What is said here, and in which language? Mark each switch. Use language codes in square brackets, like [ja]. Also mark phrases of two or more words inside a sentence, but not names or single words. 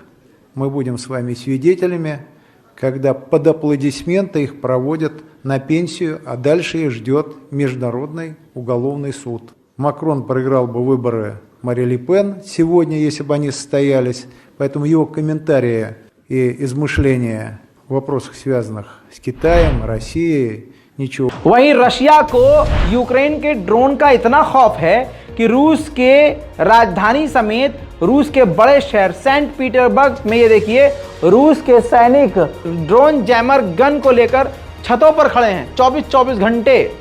[ru] Мы будем с вами свидетелями, когда под аплодисменты их проводят на пенсию, а дальше их ждет Международный уголовный суд. Макрон проиграл бы выборы Мари Ле Пен сегодня, если бы они состоялись. Поэтому его комментарии и измышления в вопросах, связанных с Китаем, Россией, ничего. [hi] वहीं रशिया को यूक्रेन के ड्रोन का इतना खौफ है कि रूस के राजधानी समेत रूस के बड़े शहर सेंट पीटर्सबर्ग में ये देखिए रूस के सैनिक [en] drone jammer gun [hi] को लेकर छतों पर खड़े हैं 24-24 घंटे।